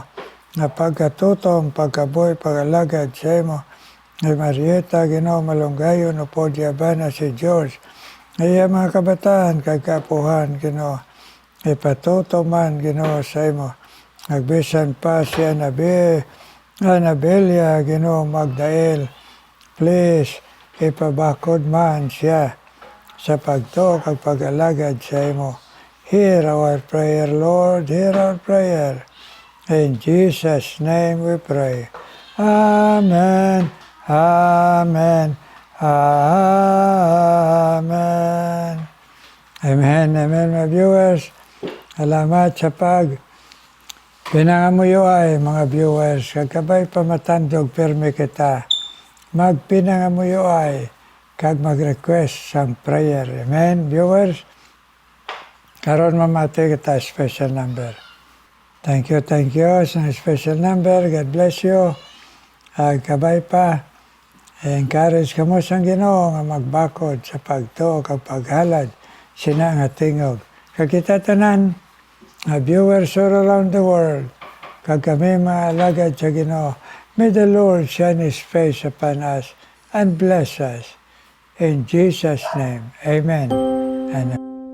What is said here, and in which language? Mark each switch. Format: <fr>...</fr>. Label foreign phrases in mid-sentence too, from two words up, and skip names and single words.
<hil>na pagkatutom, pagkabuhi, pagalagad sa imo, ni Marieta, Ginoo, Malunggayon, upod yabana si George, iya mga kabataan, kag kapuhan, Ginoo, ipatuto man, Ginoo, sa imo, nagbisan pa si Anabelia, Ginoo, Magdael, please, ipabakod man siya sa pagtuo kag pag-alagad sa imo.</hil> <en>Hear our prayer, Lord, hear our prayer. In Jesus' name we pray. Amen, amen, amen.</en> <hil>Amen, amen, mga viewers. Salamat sa pinangamuyo mga viewers. Kagkabay pamatandog pirmi kita. Magpinangamuyo kag mag-request sa prayer. Amen, viewers. Karon mamati kita</hil> <en>special number. Thank you sa special number. God bless you.</en> <hil>Kabay pa. Encourage ka mo sa Ginoo nga magbakod sa pagtuo kag paghalad sina nga tingog. Kag kita tanan,</hil> <en>viewers all around the world,</en> <hil>kag kami mga alagad sa Ginoo,</hil> <en>may the Lord shine His face upon us and bless us. In Jesus' name, Amen. And</en>